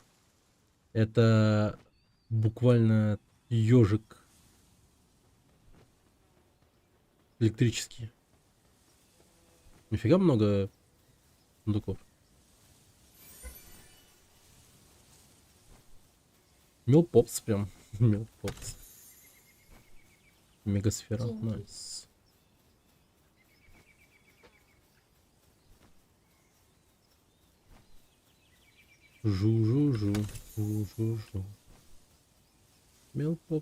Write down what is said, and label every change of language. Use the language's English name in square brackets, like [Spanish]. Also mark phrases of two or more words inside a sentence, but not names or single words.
[Russian] Это буквально ежик электрический. Нифига много сундуков. Милпопс прям. Милпопс. Мегасфера. Найс. Жу-жу-жу. Жу-жу-жу. Милпопс.